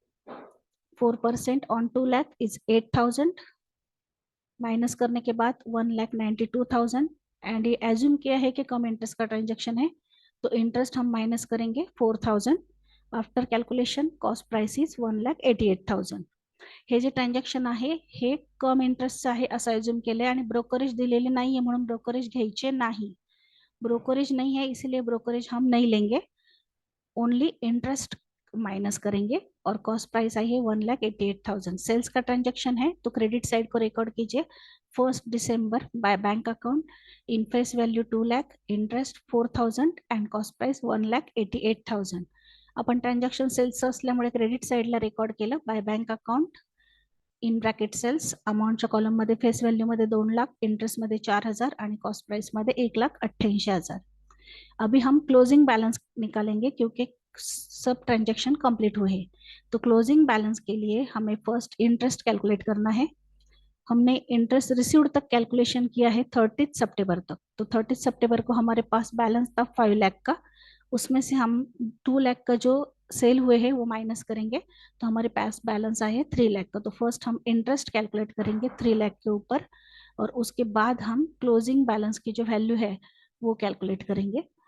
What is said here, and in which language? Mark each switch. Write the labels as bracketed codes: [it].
[hi] 4% on 2 lakh is 8,000, minus करने के बाद 1,92,000 एंड ये एज्यूम किया है कि कम इंटरेस्ट का ट्रांजेक्शन है तो इंटरेस्ट हम माइनस करेंगे 4,000। [en] After calculation cost price is 1,88,000। [mr] हे जे ट्रान्झॅक्शन आहे हे कम इंटरेस्टचं आहे असं अज्यूम केलंय आणि ब्रोकरेज दिलेले नाहीये म्हणून ब्रोकरेज घ्यायचे नाही। [hi] ब्रोकरेज नहीं है इसीलिए ब्रोकरेज हम नहीं लेंगे, ओनली इंटरेस्ट माइनस करेंगे। और कॉस्ट प्राइस आई है 1,88,000। सेल्स का ट्रांजैक्शन है तो क्रेडिट साइड को रिकॉर्ड कीजिए 1 दिसंबर by bank account in face value 2 lakh interest 4,000 and cost price 1,88,000। [mr] आपण ट्रान्झॅक्शन सेल्स असल्यामुळे क्रेडिट साइडला रेकॉर्ड केलं by bank account in bracket cells अमाऊंटच्या column मध्ये फेस व्हॅल्यू मध्ये 2 लाख, इंटरेस्ट मध्ये 4,000 आणि कॉस्ट प्राइस मध्ये 1,88,000. [hi] अभी हम क्लोजिंग बैलेंस निकालेंगे क्योंकि सब ट्रांजेक्शन कंप्लीट हुए हैं. तो क्लोजिंग बैलेंस के लिए हमें फर्स्ट इंटरेस्ट कैलकुलेट करना है. हमने इंटरेस्ट रिसीव्ड तक कैलकुलेशन किया है 30 सितंबर तक. तो 30 सितंबर को हमारे पास बैलेंस था 5 लाख का. उसमें से हम 2 लाख का जो सेल हुए हैं वो माइनस करेंगे तो हमारे पास बैलेंस आए 3 लाख का. तो फर्स्ट हम इंटरेस्ट कैलकुलेट करेंगे 3 लाख के ऊपर और उसके बाद हम क्लोजिंग बैलेंस की जो वैल्यू है वो कैलकुलेट करेंगे.